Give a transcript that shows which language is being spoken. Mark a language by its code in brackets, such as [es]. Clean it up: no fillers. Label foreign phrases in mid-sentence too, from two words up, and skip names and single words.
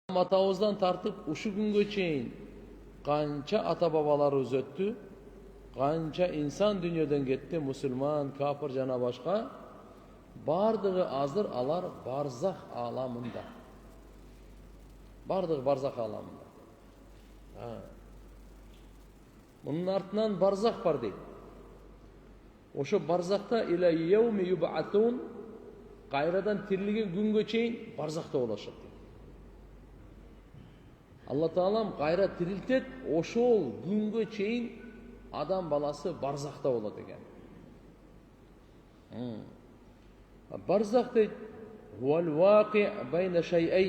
[ky] Атабыздан тартып ушу күнгө чейин канча ата бабаларыбыз өттү, канча инсан дүйнөдөн кетти, мусулман, кафир жана башка. Бардыгы азыр алар барзах аламында. Бардыгы барзах аламында. Мунун артынан барзах бар дейт. Ошо барзахта [ar] إلى يوم يبعثون, [ky] кайрадан тирилген күнгө чейин барзахта болушат. Алла Таалам кайра тирилтет, ошол күнгө чейин адам баласы барзахта болот экен. Барзах дейт, [ar] والواقع بين شيئين.